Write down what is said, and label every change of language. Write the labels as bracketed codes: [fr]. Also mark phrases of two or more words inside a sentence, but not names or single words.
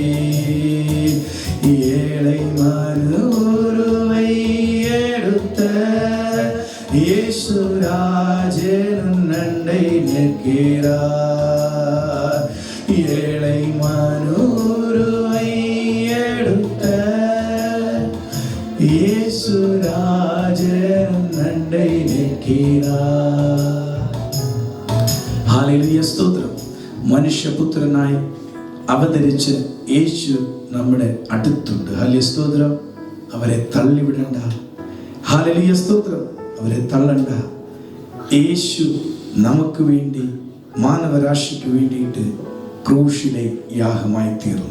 [ta] ஏழை மனுருவை எடுத்த இயேசுராஜன் அண்டை நிற்கிறார், ஏழை மனுருவை எடுத்த இயேசுராஜன் அண்டை நிற்கிறார். [ml] ഹല്ലേലൂയ, സ്തോത്രം. മനുഷ്യപുത്രനായി അവതരിച്ച യേശു നമ്മുടെ അടുത്തുണ്ട്. ഹല്ലേലൂയ, സ്തോത്രം. അവരെ തള്ളിവിടണ്ട. ഹല്ലേലൂയ, സ്തോത്രം. അവരെ തള്ളണ്ട. യേശു നമുക്ക് വേണ്ടി മാനവരാശിക്ക് വേണ്ടിയിട്ട് ക്രൂശിലെ യാഗമായി തീർന്നു.